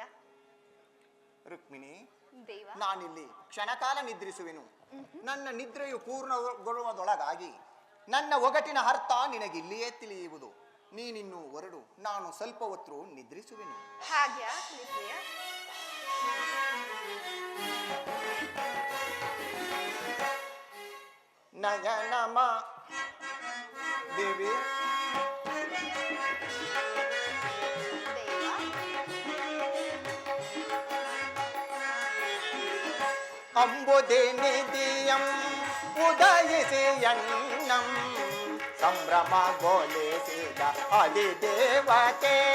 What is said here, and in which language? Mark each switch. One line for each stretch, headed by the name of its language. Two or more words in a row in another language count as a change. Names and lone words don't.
Kannada: ರುಕ್ಮಿಣಿ, ದೇವ, ನಾನಿಲ್ಲಿ ಕ್ಷಣಕಾಲ ನಿದ್ರಿಸುವೆನು. ನನ್ನ ನಿದ್ರೆಯು ಪೂರ್ಣಗೊಳ್ಳುವುದೊಳಗಾಗಿ ನನ್ನ ಒಗಟಿನ ಅರ್ಥ ನಿನಗಿಲ್ಲಿಯೇ ತಿಳಿಯುವುದು. ನೀನಿನ್ನು ಹೊರಡು, ನಾನು ಸ್ವಲ್ಪ ಹೊತ್ತು ನಿದ್ರಿಸುವೆನು. ಹಾಗೆ ಆಗಲಿ ಪ್ರಿಯ. ನಯನಮ ದೇವಿ, ಅಂಬುದೇ ನಿಧಿಯಂ ಉದಯಿಸಿ ಎನ್ನಂ ಸಂಭ್ರಮ ಗೋಲಿಸಿದ ಅಧಿದೇವತೆ.